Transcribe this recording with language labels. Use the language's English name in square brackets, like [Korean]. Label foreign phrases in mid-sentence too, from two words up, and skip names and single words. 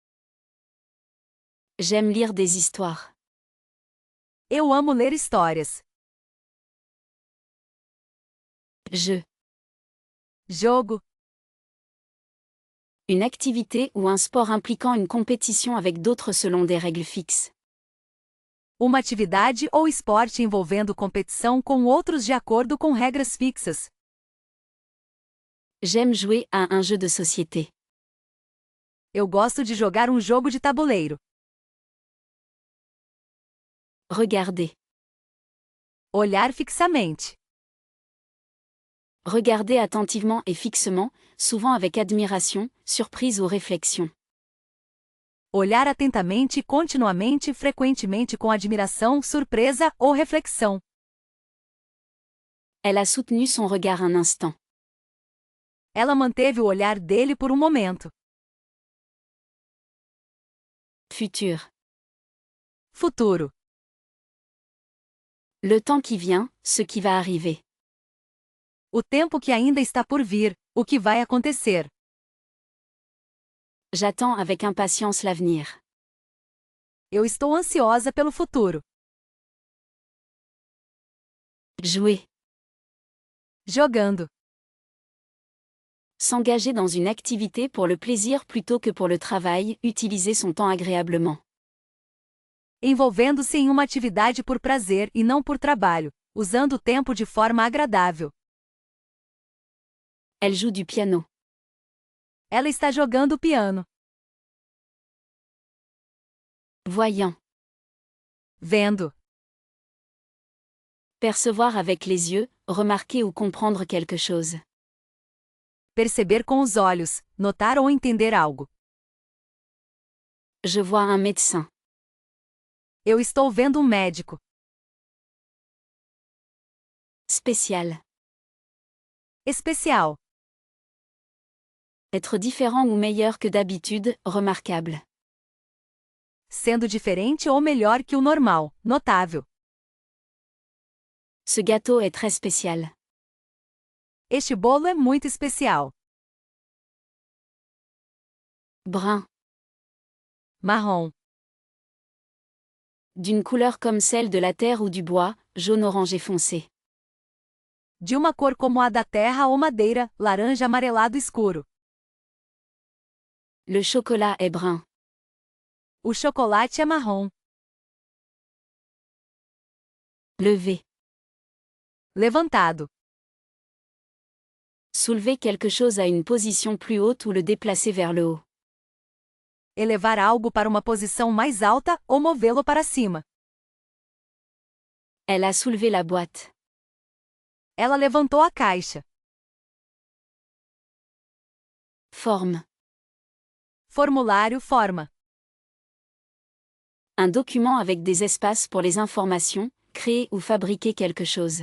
[French] J'aime lire des histoires. [Portuguese] Eu amo ler histórias. [French] Jeu. [Portuguese] Jogo. [French] Une activité ou un sport impliquant une compétition avec d'autres selon des règles fixes. [Portuguese] Uma atividade ou esporte envolvendo competição com outros de acordo com regras fixas. [French] J'aime jouer à un jeu de société. [Portuguese] Eu gosto de jogar um jogo de tabuleiro. [French] Regarder. [Portuguese] Olhar fixamente. [French] Regarder attentivement et fixement, souvent avec admiration, surprise ou réflexion. [Portuguese] Olhar atentamente e continuamente, frequentemente com admiração, surpresa ou reflexão. [French] Elle a soutenu son regard un instant. [Portuguese] Ela manteve o olhar dele por um momento. [French] Futur. [Portuguese] Futuro. [French] Le temps qui vient, ce qui va arriver. [Portuguese] O tempo que ainda está por vir, o que vai acontecer. [French] J'attends avec impatience l'avenir. [Portuguese] Eu estou ansiosa pelo futuro. [French] Jouer. [Portuguese] Jogando. [French] S'engager dans une activité pour le plaisir plutôt que pour le travail, utiliser son temps agréablement. [Portuguese] Envolvendo-se em uma atividade por prazer e não por trabalho, usando o tempo de forma agradável. [French] Elle joue du piano. [Portuguese] Ela está jogando piano. [French] Voyant. [Portuguese] Vendo. [French] Percevoir avec les yeux, remarquer ou comprendre quelque chose. [Portuguese] Perceber com os olhos, notar ou entender algo. [French] Je vois un médecin. [Portuguese] Eu estou vendo um médico. [French] Spécial. [Portuguese] Especial. [French] Être différent ou meilleur que d'habitude, remarquable. [Portuguese] Sendo diferente ou melhor que o normal, notável. [French] Ce gâteau est très spécial. [Portuguese] Este bolo é muito especial. [French] Brun. [Portuguese] Marrom. [French] D'une couleur comme celle de la terre ou du bois, jaune orangé foncé. [Portuguese] De uma cor como a da terra ou madeira, laranja amarelado escuro. [French] Le chocolat est brun. [Portuguese] O chocolate é marrom. [French] Lever. [Portuguese] Levantado. [French] Soulever quelque chose à une position plus haute ou le déplacer vers le haut. [Portuguese] Elevar algo para uma posição mais alta ou movê-lo para cima. [French] Elle a soulevé la boîte. [Portuguese] Ela levantou a caixa. [French] Forme. [Portuguese] Formulário forma. [French] Un document avec des espaces pour les informations, créer ou fabriquer quelque chose.